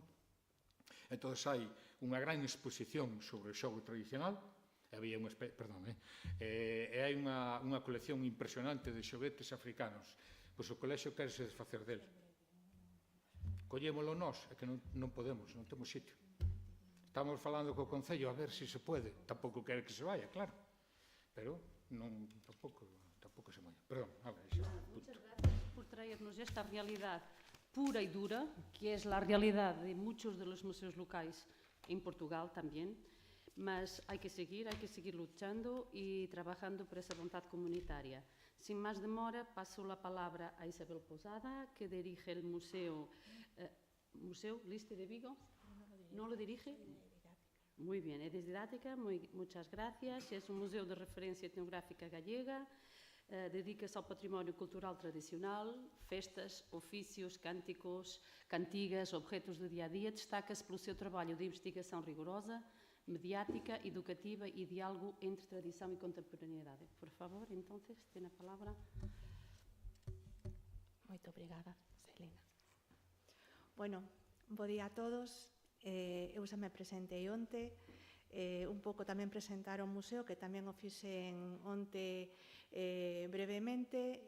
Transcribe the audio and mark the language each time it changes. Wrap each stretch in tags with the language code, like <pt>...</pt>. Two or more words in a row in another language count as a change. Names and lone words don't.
<gl>Entón, hai unha gran exposición sobre o xogo tradicional, había unha hai unha colección impresionante de xoguetes africanos. Pois o colexio quere se desfacer del. Collémolo nós, é que non podemos, non temos sitio. Estamos falando co Concello a ver se se pode. Tampouco quere que se vaya, claro. Pero tampouco se vaya. Perdón, ahora xa.</gl> <es>Muchas gracias por traernos esta realidad pura y dura, que es la realidad de muchos de los museos locales en Portugal también. Mas hay que seguir luchando y trabajando por esa voluntad comunitaria. Sin más demora, paso la palabra a Isabel Posada, que dirige el Museo Liste de Vigo. ¿No lo dirige? Muy bien, es didáctica, muchas gracias. Es un museo de referencia etnográfica gallega.</es> <pt>Dedica-se ao património cultural tradicional, festas, oficios, cânticos, cantigas, objetos do dia-a-dia. Destaca-se pelo seu trabalho de investigação rigorosa, mediática, educativa e diálogo entre tradição e contemporaneidade.</pt> <es>Por favor,</es> <gl>entonces, ten a palabra. Moito obrigada, Celina. Bueno, bo día a todos. Eu xa me presentei onte. Un pouco tamén presentar o museo, que tamén o fixen onte brevemente.</gl>